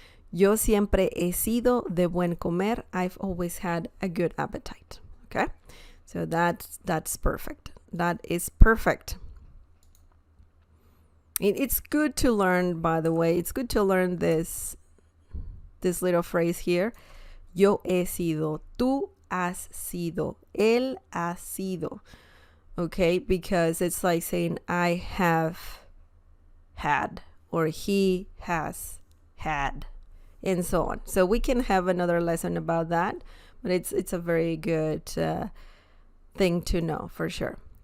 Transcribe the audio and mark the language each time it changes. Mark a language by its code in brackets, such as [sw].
[es] Yo siempre he sido de buen comer. [en] I've always had a good appetite. Okay, so that's perfect. That is perfect. It's good to learn, by the way. It's good to learn this little phrase here. [es] Yo he sido, tú has sido, él ha sido. [en] Okay, because it's like saying I have had or he has had and so on. So we can have another lesson about that, but it's a very good thing to know for sure.